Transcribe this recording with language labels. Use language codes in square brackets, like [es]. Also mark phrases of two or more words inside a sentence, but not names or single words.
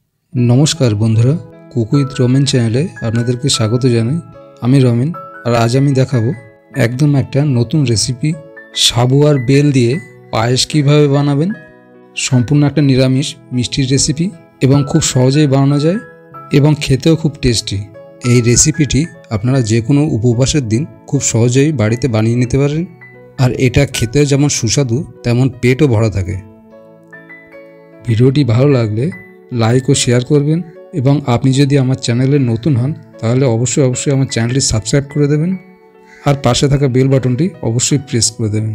[bn] নমস্কার বন্ধুরা কুক উইথ রমেন চ্যানেলে আপনাদেরকে স্বাগত জানাই। আমি রমেন আর আজ আমি দেখাবো একদম একটা নতুন রেসিপি সাবু আর বেল দিয়ে পায়েস কিভাবে বানাবেন। সম্পূর্ণ একটা নিরামিষ মিষ্টির রেসিপি এবং খুব সহজেই বানানো যায় এবং খেতেও খুব টেস্টি। এই রেসিপিটি আপনারা যে কোনো উপবাসের দিন খুব সহজেই বাড়িতে বানিয়ে নিতে পারেন আর এটা খেতেও যেমন সুস্বাদু তেমন পেটও ভরা থাকে। ভিডিওটি ভালো লাগলে লাইক ও শেয়ার করবেন এবং আপনি যদি আমার চ্যানেলে নতুন হন তাহলে অবশ্যই আমার চ্যানেলটি সাবস্ক্রাইব করে দেবেন আর পাশে থাকা বেল বাটনটি অবশ্যই প্রেস করে দেবেন।